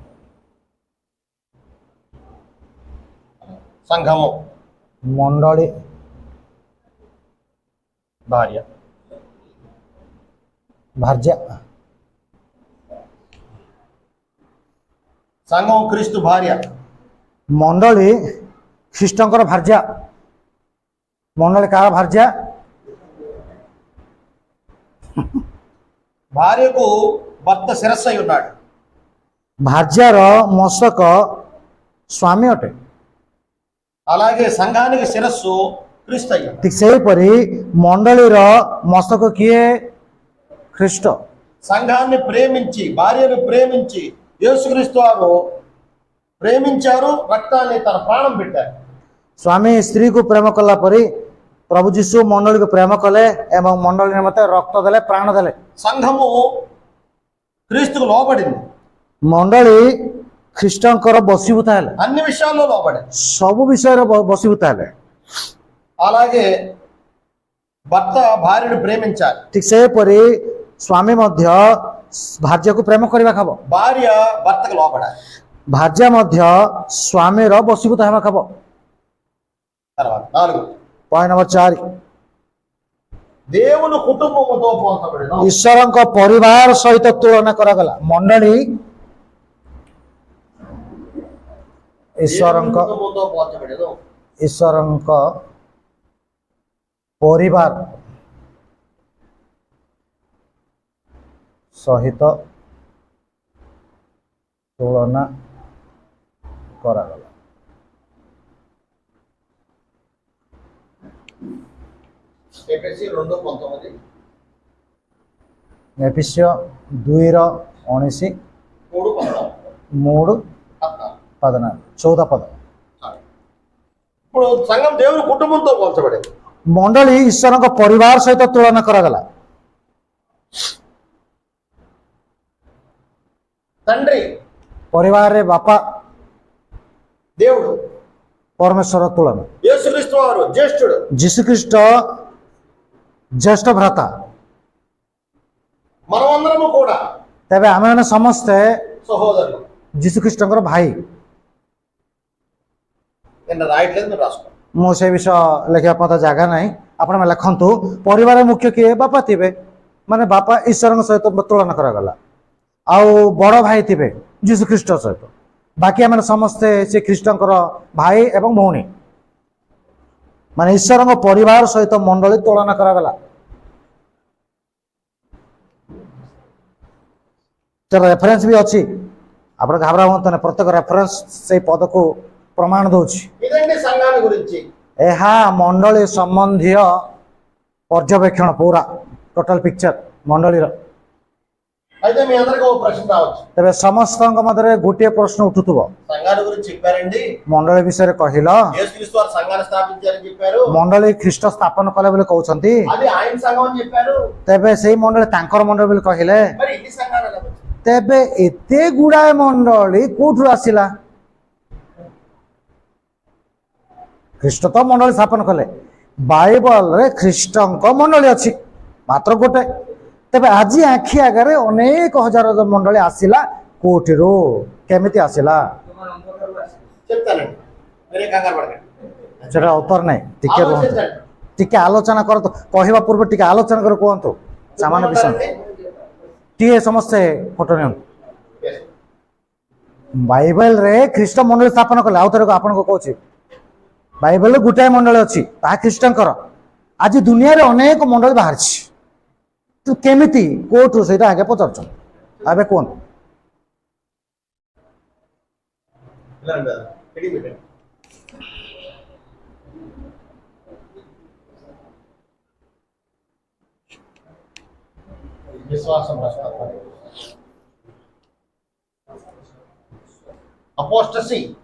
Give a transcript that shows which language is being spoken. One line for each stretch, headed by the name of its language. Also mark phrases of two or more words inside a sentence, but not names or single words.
Telugu: సంఘము
Odia: मंडली
Telugu: భార్య
Odia: भार्य
Telugu: సంఘం క్రీస్తు భార్య
Odia: ମଣ୍ଡଳୀ ଖ୍ରୀଷ୍ଟଙ୍କର ଭାର୍ଯ୍ୟ ମଣ୍ଡଳୀ କାର ଭାର୍ଯ୍ୟ
Telugu: భార్యకు భర్త శిరస్సు అయి ఉన్నాడు.
Odia: ଭାର୍ଯ୍ୟାର ମସ୍ତକ ସ୍ୱାମୀ ଅଟେ।
Telugu: అలాగే సంఘానికి శిరస్సు క్రీస్తు అయి ఉన్నాడు.
Odia: ଠିକ ସେହିପରି ମଣ୍ଡଳୀର ମସ୍ତକ କିଏ? ଖ୍ରୀଷ୍ଟ।
Telugu: సంఘాన్ని ప్రేమించి, భార్యను ప్రేమించి యేసుక్రీస్తు వారు ప్రేమించారు, రక్తాన్ని తన ప్రాణం పెట్టారు.
Odia: ସ୍ୱାମୀ ସ୍ତ୍ରୀକୁ ପ୍ରେମ କଲା ପରି ପ୍ରଭୁ ଯୀଶୁ ମଣ୍ଡଳୀକୁ ପ୍ରେମ କଲେ ଏବଂ ମଣ୍ଡଳୀ ନିମନ୍ତେ ରକ୍ତ ଦେଲେ, ପ୍ରାଣ ଦେଲେ।
Telugu: సంఘము క్రీస్తుకు లోబడింది,
Odia: ମଣ୍ଡଳୀ ଖ୍ରୀଷ୍ଟଙ୍କର ବଶୀଭୂତ ହେଲେ,
Telugu: అన్ని విషయాల్లో లోబడింది.
Odia: ସବୁ ବିଷୟରେ ବଶୀଭୂତ ହେଲେ।
Telugu: అలాగే భర్త భార్యను ప్రేమించాలి,
Odia: ଠିକ ସେହିପରି ସ୍ୱାମୀ ମଧ୍ୟ ଭାର୍ଯ୍ୟାକୁ ପ୍ରେମ କରିବାକୁ ହବ,
Telugu: భార్య భర్తకు లోబడాలి.
Odia: ଭାର୍ଯ୍ୟା ମଧ୍ୟ ସ୍ୱାମୀର ବଶୀଭୂତ ହେବାକୁ ହବ।
Telugu: తర్వాత 4,
English: point number 4,
Telugu: దేవుని కుటుంబముతో పోల్చబడిన
Odia: ଈଶ୍ୱରଙ୍କ ପରିବାର ସହିତ ତୁଳନା କରାଗଲା। ମଣ୍ଡଳୀ ଈଶ୍ୱରଙ୍କ
Telugu: కుటుంబంతో పోల్చబడిన
Odia: ଈଶ୍ୱରଙ୍କ ପରିବାର ସହିତ ତୁଳନା କରାଗଲା।
Telugu: ఎఫెసీ 2:19,
Odia: ଏଫିସିୟ 2:19,
Telugu: 3:14.
Odia: 3:14, 14 ପଦ।
Telugu: ఇప్పుడు సంఘం దేవుని కుటుంబంతో పోల్చబడింది.
Odia: ମଣ୍ଡଳୀ ଈଶ୍ୱରଙ୍କ ପରିବାର ସହିତ ତୁଳନା କରାଗଲା।
Telugu: తండ్రి
Odia: ପରିବାରରେ ବାପା
Telugu: దేవుడు,
Odia: ପରମେଶ୍ୱର ତୁଳନା।
Telugu: యేసుక్రీస్తు వారు జ్యేష్ఠుడు,
Odia: ଯୀଶୁଖ୍ରୀଷ୍ଟ ଜ୍ୟେଷ୍ଠ ଭ୍ରାତା।
Telugu: మనమందరము కూడా
Odia: ତେବେ ଆମେମାନେ ସମସ୍ତେ
Telugu: సహోదరులు.
Odia: ଯୀଶୁଖ୍ରୀଷ୍ଟଙ୍କର ଭାଇ।
Telugu: నిన్న రాయట్లేదు, మీరు రాసుకోండి.
Odia: ମୁଁ ସେ ବିଷୟ ଲେଖିବା ପାଇଁ ଜାଗା ନାହିଁ, ଆପଣମାନେ ଲେଖନ୍ତୁ। ପରିବାର ମୁଖ୍ୟ କିଏ? ବାପା ଥିବେ, ମାନେ ବାପା ଈଶ୍ୱରଙ୍କ ସହିତ ତୁଳନା କରାଗଲା। ଆଉ ବଡ଼ ଭାଇ ଥିବେ ଯୀଶୁଖ୍ରୀଷ୍ଟ ସହିତ। ବାକି ଆମେ ସମସ୍ତେ ସେ ଖ୍ରୀଷ୍ଟଙ୍କର ଭାଇ ଏବଂ ଭଉଣୀ, ମାନେ ଈଶ୍ୱରଙ୍କ ପରିବାର ସହିତ ମଣ୍ଡଳୀ ତୁଳନା କରାଗଲା। ତାର ରେଫରେନ୍ସ ବି ଅଛି, ଆପଣ ଘାବରା ହୁଅନ୍ତୁ ନାହିଁ, ପ୍ରତ୍ୟେକ ରେଫରେନ୍ସ ସେଇ ପଦକୁ ପ୍ରମାଣ ଦଉଛି।
Telugu: ఇదండి సంఘాన్ని గురించి.
Odia: ଏହା ମଣ୍ଡଳୀ ସମ୍ବନ୍ଧୀୟ ପର୍ଯ୍ୟବେକ୍ଷଣ, ପୁରା
English: total picture
Odia: ମଣ୍ଡଳୀର।
Telugu: అయితే మీ అందరికీ ఒక ప్రశ్న రావచ్చు,
Odia: ତେବେ ସମସ୍ତଙ୍କ ମଧ୍ୟରେ ଗୋଟିଏ ପ୍ରଶ୍ନ ଉଠୁଥିବ,
Telugu: సంఘాన్ని గురించి చెప్పారండి,
Odia: ମଣ୍ଡଳୀ ବିଷୟରେ କହିଲ,
Telugu: యేసుక్రీస్తు వారు సంఘాన్ని స్థాపించారని చెప్పారు,
Odia: ମଣ୍ଡଳୀ ଖ୍ରୀଷ୍ଟ ସ୍ଥାପନ କଲେ ବୋଲି କହୁଛନ୍ତି,
Telugu: అది ఆయన సంఘం అని చెప్పారు,
Odia: ତେବେ ସେଇ ମଣ୍ଡଳୀ ତାଙ୍କର ମଣ୍ଡଳୀ ବୋଲି କହିଲେ,
Telugu: మరి ఇన్ని సంఘాలు ఎలా వచ్చాయి?
Odia: ତେବେ ଏତେ ଗୁଡାଏ ମଣ୍ଡଳୀ କୋଉଠୁ ଆସିଲା? ଖ୍ରୀଷ୍ଟ ତ ମଣ୍ଡଳୀ ସ୍ଥାପନ କଲେ, ବାଇବଲରେ ଖ୍ରୀଷ୍ଟଙ୍କ ମଣ୍ଡଳୀ ଅଛି ମାତ୍ର ଗୋଟେ। ତେବେ ଆଜି ଆଖି ଆଗରେ ଅନେକ ହଜାର ମଣ୍ଡଳୀ ଆସିଲା କୋଉଠିରୁ, କେମିତି ଆସିଲା?
Telugu: చెప్తానండి, మీరే కంగారు పడకండి.
Odia: ସେଟା ଉତ୍ତର ନାହିଁ, ଟିକେ ରୁହନ୍ତୁ,
Telugu: ఆలోచించండి.
Odia: ଟିକେ ଆଲୋଚନା କରନ୍ତୁ, କହିବା ପୂର୍ବରୁ ଟିକେ ଆଲୋଚନା କରି କୁହନ୍ତୁ ସାମାନ୍ୟ ବିଷୟ। ଟିକେ ସମସ୍ତେ ଫଟୋ ନିଅନ୍ତୁ।
English: Yes.
Odia: ବାଇବେଲରେ ଖ୍ରୀଷ୍ଟ ମଣ୍ଡଳୀ ସ୍ଥାପନ କଲେ। ଆଉ ଥରେ ଆପଣଙ୍କୁ କହୁଛି, ବାଇବେଲରେ ଗୋଟାଏ ମଣ୍ଡଳୀ ଅଛି, ତାହା ଖ୍ରୀଷ୍ଟଙ୍କର। ଆଜି ଦୁନିଆରେ ଅନେକ ମଣ୍ଡଳୀ ବାହାରିଛି, ତୁ କେମିତି କୋଉଠୁ ସେଇଟା ଆଗେ ପଚାରୁଛନ୍ତି। ଏବେ କୁହନ୍ତୁ।
Telugu: ఇలా అంటారు, రెడీ పెట్టండి. విశ్వాసం అపోస్టసీ,